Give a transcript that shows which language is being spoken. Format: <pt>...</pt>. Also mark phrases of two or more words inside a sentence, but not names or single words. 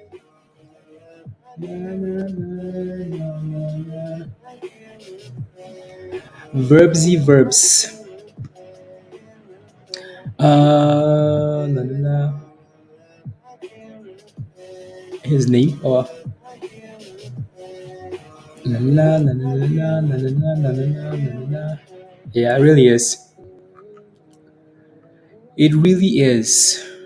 <en>Verbsy verbs. La, la, la. His name. Oh. La, la, la, la, la, la, la, la, la, la, la. Yeah, it really is. It really is.</en>